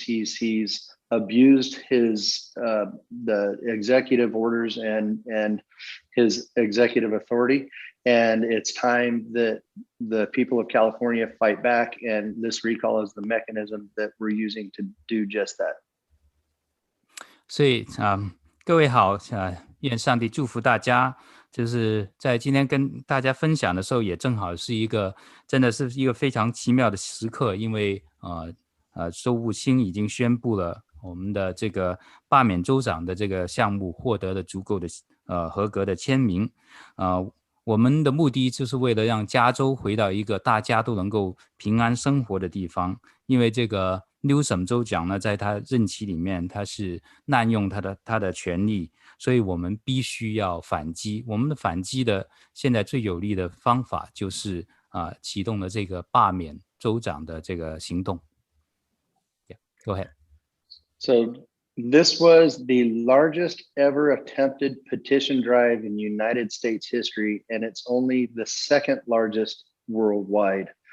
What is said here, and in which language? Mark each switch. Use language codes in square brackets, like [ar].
[en] He's abused his the executive orders and his executive authority. And it's time that the people of California fight back. And this recall is the mechanism that we're using to do just that. [zh] 所以各位好，愿上帝祝福大家。就是在今天跟大家分享的时候，也正好是真的是一个非常奇妙的时刻，因为州务卿已经宣布了我们的这个罢免州长的这个项目获得了足够的合格的签名。我们的目的就是为了让加州回到一个大家都能够平安生活的地方，因为这个 Newsom 州长呢，在他任期里面，他是滥用他的权力，所以我们必须要反击。我们的反击的现在最有力的方法就是启动了这个罢免州长的这个行动。 [en] Yeah, go ahead. So this was the largest ever attempted petition drive in United States history, and it's only the second largest worldwide.